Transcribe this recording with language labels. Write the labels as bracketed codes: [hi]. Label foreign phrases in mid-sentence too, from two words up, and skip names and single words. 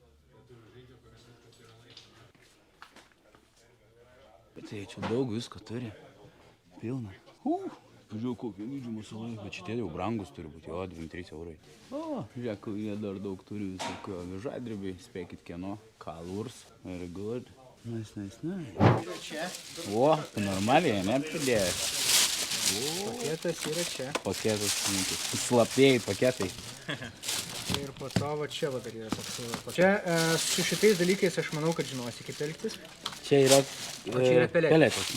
[lt] Tai čia daug visko turi. Pilna. Žiūrėjau, kokie vidžių masalai. Bet šitie jau brangus turi būti. Jo, 2-3 eurai. O, žiūrėk, jie dar daug turi visokio žadribiai. Spėkit kieno. Kalurs. [en] Very good. Nice. [lt] Čia. O, tu normaliai, ne, pridėjęs? Paketas yra čia. Paketas, slaptieji paketai. Ir po to va čia va dar yra toks. Čia su šitais dalykais aš manau, kad žinosi, kaip elgtis. Čia yra, peletės.